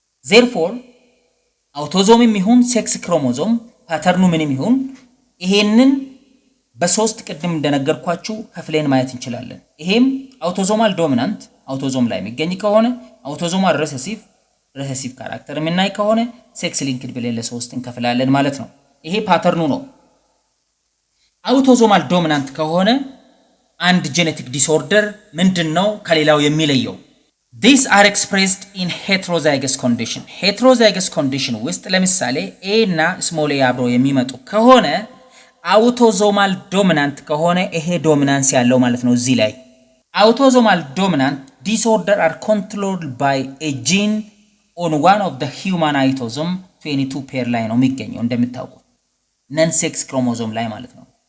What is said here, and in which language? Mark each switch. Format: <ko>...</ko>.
<am>therefore አውቶዞምም ይሁን ሴክስ ክሮሞዞም ፓተርኑ ምንም ይሁን ይሄንን በሶስት ቅድም እንደነገርኳችሁ ከፍለን ማየት እንችላለን። ይሄም አውቶዞማል ዶሚናንት አውቶዞም ላይ የሚገኝ ከሆነ አውቶዞማል ሬሴሲቭ ካራክተር የምናይ ከሆነ ሴክስ ሊንክድ ብለን ለሶስት እንከፍላለን ማለት ነው። ይሄ ፓተርኑ ነው። አውቶዞማል ዶሚናንት ከሆነ አንድ ጄኔቲክ ዲስኦርደር ምንድነው ከሌላው የሚለየው?</am> <en>These are expressed in heterozygous condition.</en> <am>Heterozygous condition ውስጥ ለምሳሌ A እና ስሞል a አብሮ የሚመጡ ከሆነ አውቶዞማል ዶሚናንት ከሆነ ይሄ ዶሚናንስ ያለው ማለት ነው። እዚህ ላይ አውቶዞማል ዶሚናንት</am> <en>disorder are controlled by a gene on one of the human autosome</en> <am>22 ፔር ላይ ነው የሚገኘው እንደምታውቁት ነን ሴክስ ክሮሞዞም ላይ ማለት ነው።</am>